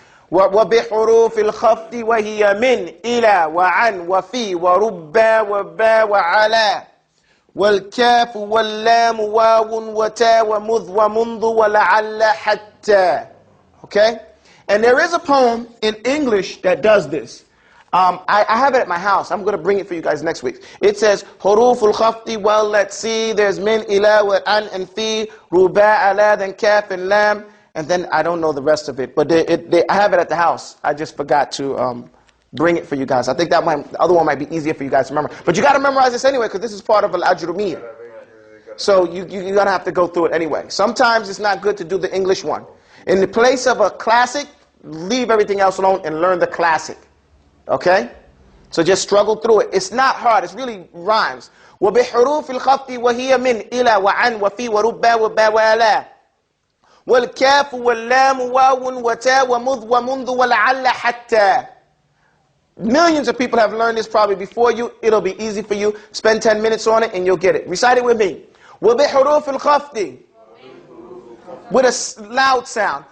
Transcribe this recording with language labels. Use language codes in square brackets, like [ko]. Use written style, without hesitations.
[ar] وبحروف الخفض وهي من إلى وعن وفي وربا وبا وعلى والكاف واللام واو وتاء ومذ ومنذ ولعل حتى. [en] Okay? And there is a poem in English that does this. I have it at my house. I'm going to bring it for you guys next week. It says, [ar] حروف الخفض, [en] well, let's see, there's min, ila, wa, an, and fi, ruba, ala, then kaf, and lam, and then I don't know the rest of it. But I have it at the house. I just forgot to bring it for you guys. I think the other one might be easier for you guys to remember. But you got to memorize this anyway, because this is part of Al-Ajrumiyyah. So you're going to have to go through it anyway. Sometimes it's not good to do the English one. In the place of a classic, leave everything else alone and learn the classic. Okay? So just struggle through it. It's not hard. It's really rhymes. [ar] وبحروف الخفض وهي من إلى وعن وفي وربا وبا ولا والكاف واللام واو وتاء ومذ ومنذ ولعل حتى. [en] Millions of people have learned this probably before you. It'll be easy for you. Spend 10 minutes on it and you'll get it. Recite it with me. [ar] وبحروف الخفض, [en] with a loud sound.